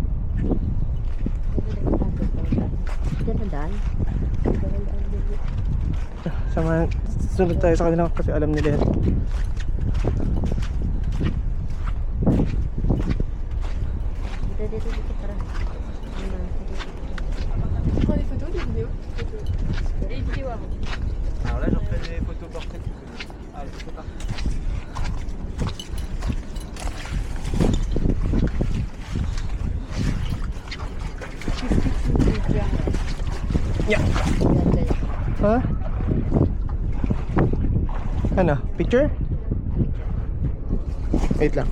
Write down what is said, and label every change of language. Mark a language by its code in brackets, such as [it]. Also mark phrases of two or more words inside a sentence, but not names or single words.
[tl] Diyan na daan. Sama, sunod tayo sa kanila kasi alam nila yan. Dito para. [fr] Alors là, j'en fais des photos portraits. Allez, c'est parti. [tl] Ha? Ano? Picture? Wait lang.